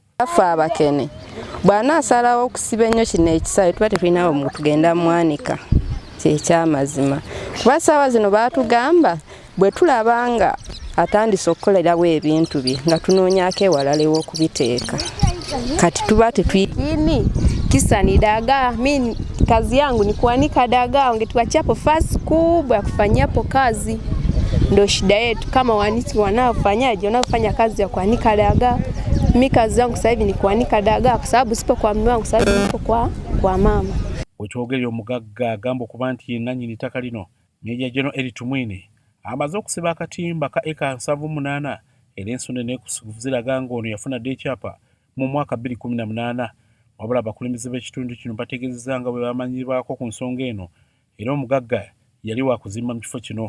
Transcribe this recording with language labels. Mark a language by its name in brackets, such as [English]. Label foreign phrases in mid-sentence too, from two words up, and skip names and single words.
[Ganda] Afa Abakene bw'anaasalawo okusiba ennyo kino ekisawe tuba tetulinawo mu tugenda mwanika kyekyamazima kuba ssaawa zino baatugamba bwe tulaba nga atandise okukolerawo ebintu bye nga tunoonyako ewalala ew'okubiteeka kati tuba tetwini [Swahili] kisa ni dagaa. Mimi kazi yangu ni kuanika dagaa, ungetuachapo fasi kubwa ya kufanyapo kazi. Ndio shida yetu kama wanisi wanaofanyaje, wanaofanya kazi ya kuanika dagaa. Mimi kazi yangu sasa hivi ni kuanika dagaa kwa sababu sipo kwa mume wangu, sasa hivi nipo kwa mama. [Ganda] Wekyogere omugagga agamba okuba nti yenna nnyini ttaka lino Meeja General Eritu Mwine amaze okusiba akatimba ka eka 78 era ensonga n'ekuziraga ng'ono yafuna dde ekyapa mu mwaka 2018 wabula abakulembeze b'ekitundu kino bategeezezza nga bwe bamanyibwako ku nsonga eno era omugagga yali wa kuzimba mu kifo kino.